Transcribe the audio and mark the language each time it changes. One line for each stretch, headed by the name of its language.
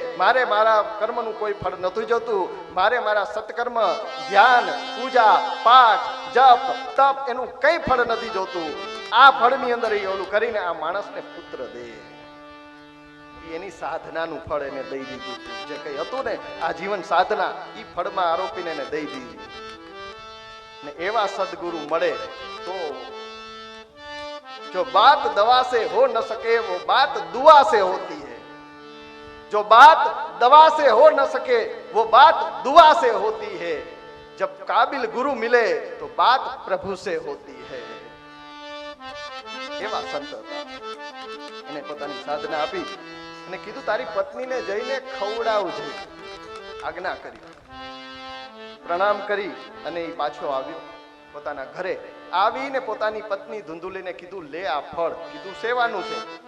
Gujarati: મારે મારા કર્મનું કોઈ ફળ નથી જોતું. મારે મારા સત્કર્મ, ધ્યાન, પૂજા, પાઠ, જપ તપ એનું કંઈ ફળ નથી જોતું. આ ફળની અંદર એ ઓલું કરીને આ માણસને પુત્ર દે. એની સાધનાનું ફળ એને દઈ દીધું. જે કઈ હતું ને આ જીવન સાધના, એ ફળમાં આરોપીને એને દઈ દીધી. ને એવા સદગુરુ મળે તો
Hindi: જો બાત દવા से हो न सके वो बात दुआ से होती है. जो बात दवा से हो न सके वो बात दुआ से होती है. जब काबिल गुरु मिले तो बात प्रभु से होती है.
Gujarati: એવા સંત હતા. એને પોતાની સાધના આપી અને કીધું તારી પત્નીને જઈને ખવડાવજે. આજ્ઞા કરી, પ્રણામ કરી અને એ પાછો આવ્યો. પોતાના ઘરે આવીને પોતાની પત્ની ધુંધુલીને કીધું, લે આ ફળ. કીધું સેવાનું છે.